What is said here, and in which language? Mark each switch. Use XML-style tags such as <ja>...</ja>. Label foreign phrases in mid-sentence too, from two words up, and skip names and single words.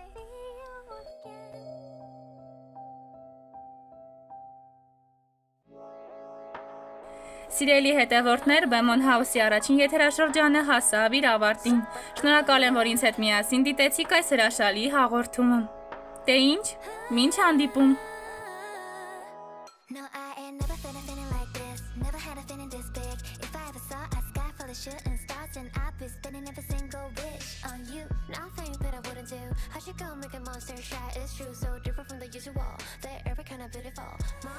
<hy>Սիրելի հետևորդներ, Բեմոն Հաուսի առաջին եթերաշրջանը հասավ իր ավարտին։ Շնորհակալ եմ, որ ինձ հետ միասին դիտեցիք այս հրաշալի հաղորդումը։ Դե ինչ, մինչ հանդիպում։</hy> <en>No, I ain't never been a feeling like this. Never had a feeling this big. If I ever saw a sky full of shooting stars, and I'd be spending every single wish on you. Nothing that I wouldn't do. How'd you go make a monster shy? It's true, so different from the usual. They're every kind of beautiful.</en>